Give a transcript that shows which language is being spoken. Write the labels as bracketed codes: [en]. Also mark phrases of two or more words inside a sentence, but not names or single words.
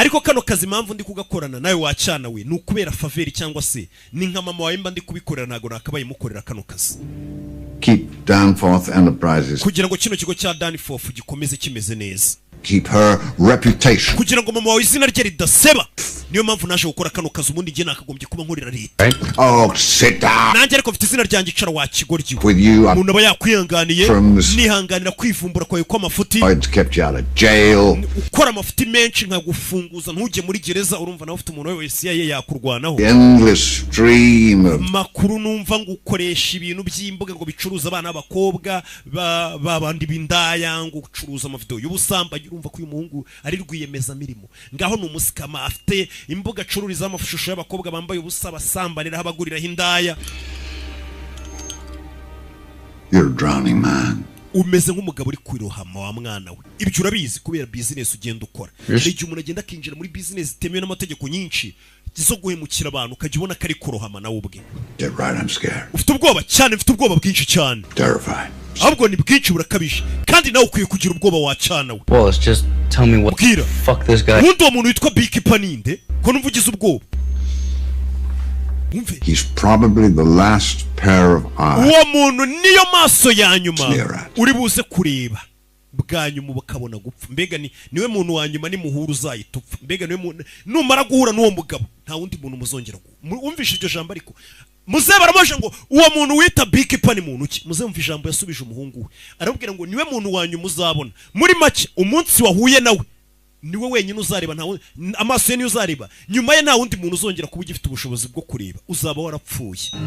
[rw] Ariko kano kazi impamvu ndi kugakorana nawe wacana we nukubera faveri cyangwa se ni nka mama wawe mba ndi kubikorera nago nakabaye mukorera kano kazi. [en] Keep Danforth Enterprises. [rw] Kugira ngo kino kigo cya Danforth gikomeze kimeze neza. [en] Keep her reputation. [rw] Kugira ngo mama wawe izina rye ridaseba. Niyo mpamvu naje gukora kano kazi ubundi ngiye nakagombye kuba nkorera leta. [en] Oh, sit down. [rw] Nanjye ariko mfite izina ryanjye icara wakigoryi. [en] With you, [rw] umuntu aba yakwihanganiye nihanganira kwivumbura kwawe kw'amafuti. [en] I'd kept you out of jail. [rw] Ukora amafuti menshi nkagufunguza ntujye muri gereza urumva nawe ufite umuntu wawe CIA yakurwanaho. [en] Endless stream of [rw] makuru numva ngo ukoresha ibintu by'imbuga ngo bicuruza abana b'abakobwa babandi bindaya ngo ucuruza amavideo y'ubusamba urumva ko uyu muhungu ari rwiyemeza mirimo ngaho n'umusikama afite imbuga acururiza amashusho y'abakobwa bambaye ubusa basambanira abagurira hindaya. [en] You're a drowning man. [rw] Umeze nk'umugabo uri kwirohama wa mwana we. Ibyo urabizi kubera business ugenda ukora. Igihe umuntu agenda kinjira muri business itemewe n'amategeko nyinshi zo guhemukira abantu ukajya ubona kari kurohama nawe ubwe. [en] Get right, I'm scared. [rw] Ufite ubwoba cyane, mfite ubwoba bwinshi cyane. [en] Terrified. [rw] Ahubwo ni bwinshi burakabije kandi nawe ukwiye kugira ubwoba wacana we. [en] Well, let's just tell me what the fuck this guy. [rw] Umuntu uwo muntu witwa beekeeper ninde? Ko numvugize ubwoba. [en] He's probably the last pair of eyes. [rw] Uwo muntu niyo maso ya nyuma uri buze kureba. Bwa nyuma bakabona gupfa. Mbega niwe muntu wa nyuma ni muhuru uzayitupfa. Mbega niwe muntu numara guhura n'uwo mugabo nta wundi muntu muzongera umvisha iryo jambo ariko muze baramoje ngo uwo muntu wita beekeeper ni muntu ki muze mva ijambo yasubije umuhungu we arabwira ngo niwe muntu wa nyuma uzabona muri make umunsi wahuye nawe niwe wenyine uzareba nta amaso ye niyo uzareba nyuma ye nta wundi muntu uzongera kuba ugifite ubushobozi bwo kureba uzaba warapfuye.